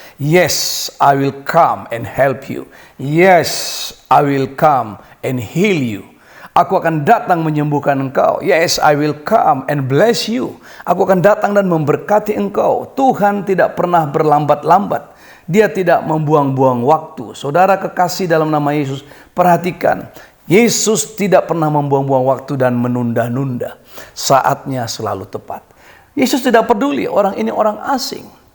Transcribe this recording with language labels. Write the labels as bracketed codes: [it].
[en] Yes, I will come and help you. Yes, I will come and heal you. [id] Aku akan datang menyembuhkan engkau. [en] Yes, I will come and bless you. [id] Aku akan datang dan memberkati engkau." Tuhan tidak pernah berlambat-lambat. Dia tidak membuang-buang waktu. Saudara kekasih dalam nama Yesus, perhatikan. Yesus tidak pernah membuang-buang waktu dan menunda-nunda. Saatnya selalu tepat. Yesus tidak peduli orang ini orang asing.